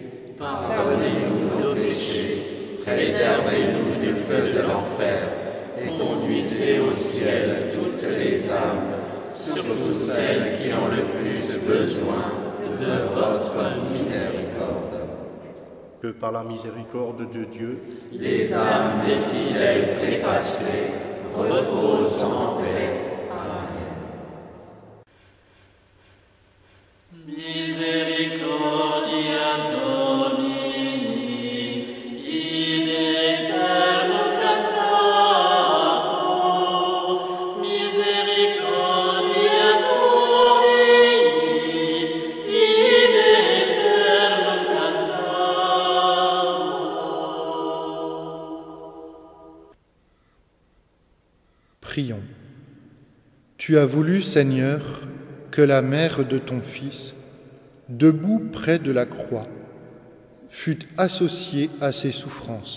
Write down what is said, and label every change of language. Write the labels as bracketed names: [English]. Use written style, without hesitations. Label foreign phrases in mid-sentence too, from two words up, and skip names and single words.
[French] pardonnez-nous nos péchés, préservez-nous du feu de l'enfer, et conduisez au ciel toutes les âmes, surtout celles qui ont le plus besoin de votre miséricorde. Que par la miséricorde de Dieu, les âmes des fidèles trépassés reposent en paix. Amen. [Latin] Misericordias Domini, in eterno cantabor, misericordias Domini, in eterno cantabor. [French] Prions. Tu as voulu, Seigneur, que la mère de ton Fils, debout près de la croix, fût associée à ses souffrances.